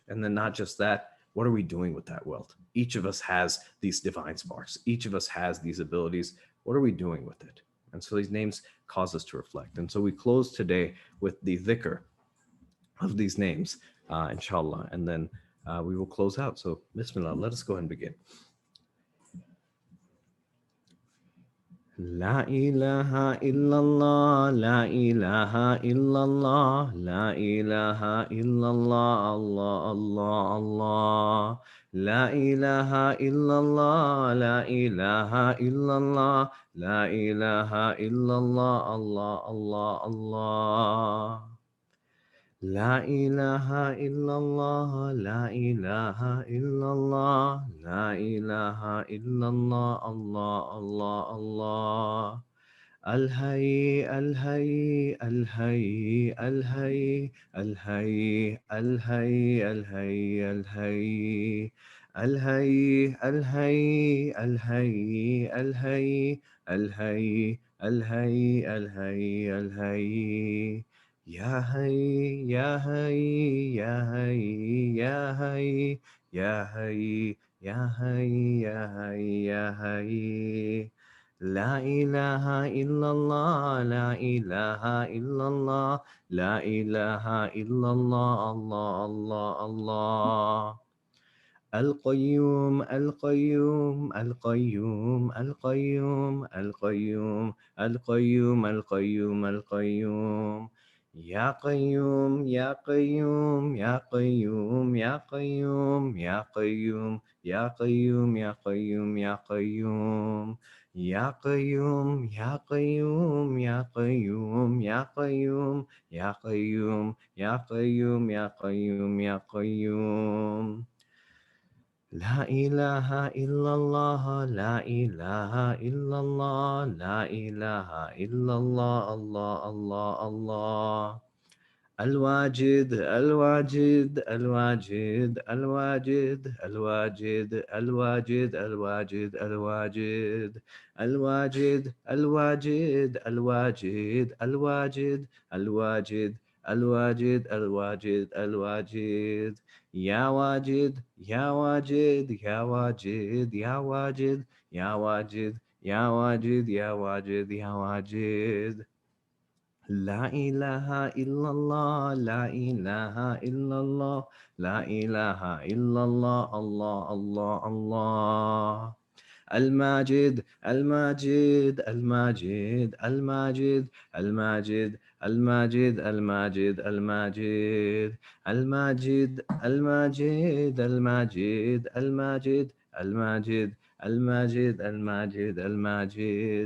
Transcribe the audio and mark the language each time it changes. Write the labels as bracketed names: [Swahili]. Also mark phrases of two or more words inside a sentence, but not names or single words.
[English] And then not just that, what are we doing with that wealth? Each of us has these divine sparks. Each of us has these abilities. What are we doing with it? And so these names cause us to reflect. And so we close today with the dhikr of these names, inshallah, and then we will close out. So bismillah, let us go ahead and begin. [Arabic] لا إله إلا الله، لا إله إلا الله، لا إله إلا الله، الله، الله، الله. لا إله إلا الله، لا إله إلا الله، لا إله إلا الله، الله، الله، الله. لا إله إلا الله، لا إله إلا الله، لا إله إلا الله، الله، الله، الله. الحي، الحي، الحي، الحي، الحي، الحي، الحي، الحي. الحي، الحي، الحي، الحي، الحي، الحي، الحي، الحي. يا حي، يا حي، يا حي، يا حي، يا حي، يا حي، يا حي، يا حي. لا إله إلا الله، لا إله إلا الله، لا إله إلا الله، الله، الله، الله. القيوم، القيوم، القيوم، القيوم، القيوم، القيوم، القيوم، القيوم. يا قيوم، يا قيوم، يا قيوم، يا قيوم، يا قيوم، يا قيوم، يا قيوم، يا قيوم. يا قيوم، يا قيوم، يا قيوم، يا قيوم، يا قيوم، يا قيوم، يا قيوم، يا قيوم. لا إله إلا الله، لا إله إلا الله، لا إله إلا الله، الله، الله، الله. الواجد، الواجد، الواجد، الواجد، الواجد، الواجد، الواجد، الواجد. الواجد، الواجد، الواجد، الواجد، الواجد، الواجد، الواجد، الواجد. يا واجد، يا واجد، يا واجد، يا واجد، يا واجد، يا واجد، يا واجد، يا واجد. لا إله إلا الله، لا إله إلا الله، لا إله إلا الله، الله، الله، الله. الماجد، الماجد، الماجد، الماجد، الماجد، الماجد، الماجد، الماجد، الماجد، الماجد، الماجد، الماجد، الماجد، الماجد، الماجد، الماجد.